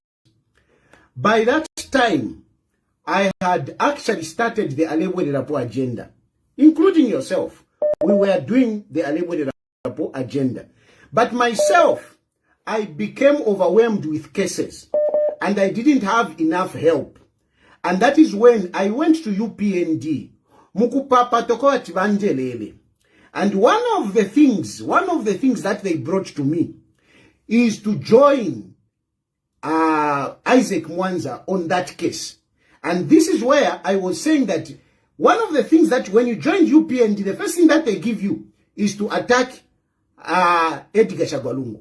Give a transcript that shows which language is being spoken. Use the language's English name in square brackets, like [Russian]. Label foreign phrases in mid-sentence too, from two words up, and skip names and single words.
[English] By that time, I had actually started the Alebwe Rapo agenda, including yourself. We were doing the Alebwe Rapo agenda. But myself, I became overwhelmed with cases, and I didn't have enough help. And that is when I went to UPND. mukupapa tokoa tibanjelele. And one of the things that they brought to me is to join Isaac Mwanza on that case. And this is where I was saying that one of the things that when you join UPND, the first thing that they give you is to attack Edgar Chagwa.